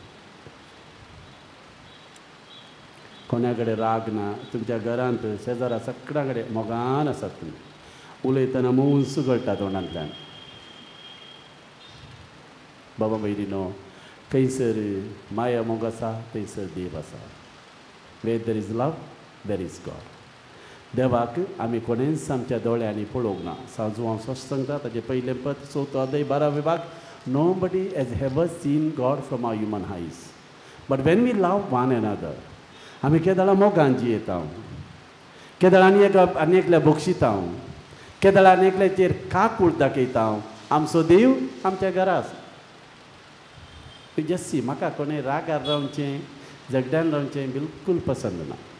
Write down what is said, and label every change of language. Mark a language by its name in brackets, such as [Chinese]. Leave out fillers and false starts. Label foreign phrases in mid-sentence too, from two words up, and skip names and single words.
[Konkani] कोण्या कडेन राग ना तुमच्या घरांत शेजारा सगळ्यां कडेन मोगान आसात तुमी उलयतना मूस गळटा तोंडांतल्यान बाबा भयणीनो खंयसर माया मोग आसा थंयसर देव आसा [English] where there is love there is God [Konkani] देवाक आमी कोणेंच आमच्या दोळ्यांनी पळोवंक ना सांजू हांव स्पश्ट सांगता ताचें पयलें पद 4 अध्याय 12 विभाग [English] nobody has ever seen God from our human eyes but when we love one another [Konkani] आमी केदाळा मोगान जियेता केदाळ आनी एकल्या बक्षिता केदाळ आनी एकल्याचेर काकूळ दाखयता आमचो देव आमच्या घरा आसा जस्सी म्हाका कोणें रागार रावचें झगड्यान रावचें बिलकूल पसंद ना